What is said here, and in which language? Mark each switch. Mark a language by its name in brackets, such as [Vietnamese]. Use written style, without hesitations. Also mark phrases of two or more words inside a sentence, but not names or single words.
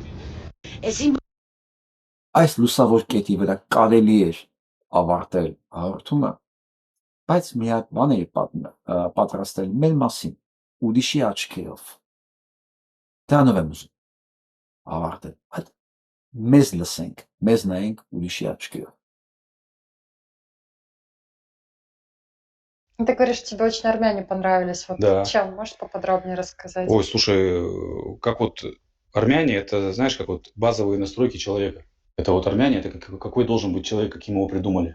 [Armenian] Այս լուսավոր կետի վրա կարելի էր ավարտել հաղորդումը, բայց միակ բան էր պատրաստել մեր մասին, ուրիշի աչքերով։ Դրանով եմ ուզում ավարտել, այդ մեզ լսենք, մեզ նայենք ուրիշի аչքերով. [Russian] Ты говоришь, тебе очень армяне понравились. Вот Да. чем? Можешь поподробнее рассказать? Ой, слушай, как вот армяне, это, знаешь, как вот базовые настройки человека. Это вот армяне, это какой должен быть человек, каким его придумали.